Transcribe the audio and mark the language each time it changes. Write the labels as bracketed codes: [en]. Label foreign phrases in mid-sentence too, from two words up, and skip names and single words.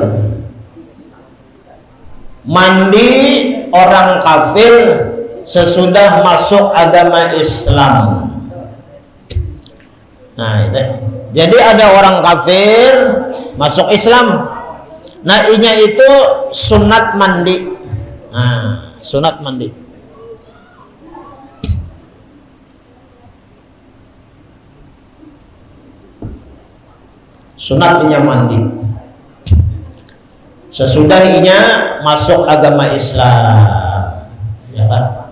[id] Mandi orang kafir sesudah masuk agama Islam. Nah, itu. Jadi ada orang kafir masuk Islam. Nah, inya itu sunat mandi. Nah, sunat mandi. Sunat inya mandi sesudah inya masuk agama Islam, ya kan?